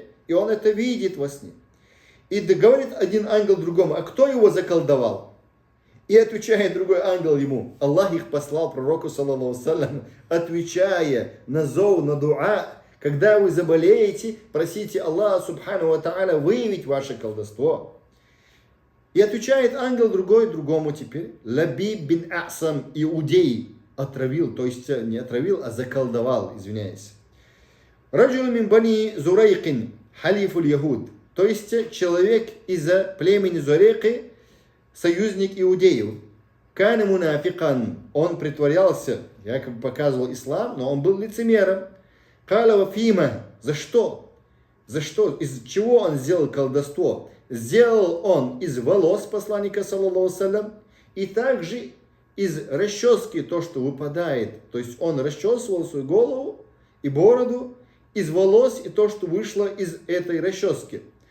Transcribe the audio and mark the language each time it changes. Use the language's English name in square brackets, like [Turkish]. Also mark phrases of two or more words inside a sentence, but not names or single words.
[Russian] И он это видит во сне. И говорит один ангел другому, а кто его заколдовал? И отвечает другой ангел ему, Аллах их послал пророку, [Arabic] صلى الله وسلم, [Russian] отвечая на зов, на дуа, когда вы заболеете, просите Аллаха, [Arabic] سبحانه وتعالى, [Russian] выявить ваше колдовство. И отвечает ангел другой другому теперь, Лабиб бин Асам, иудей, отравил, то есть не отравил, а заколдовал, извиняюсь. [Arabic] رجل من بني زريق حليف اليهود, [Russian] то есть человек из племени Зурайки, союзник иудеев. [Arabic] كان منافقا, [Russian] он притворялся, якобы показывал ислам, но он был лицемером. [Arabic] قال فيما, [Russian] за что? За что? Из чего он сделал колдовство? Сделал он из волос посланника, [Arabic] صلى الله وسلم, [Russian] и также из расчески, то, что выпадает. То есть он расчесывал свою голову и бороду из волос и то, что вышло из этой расчески.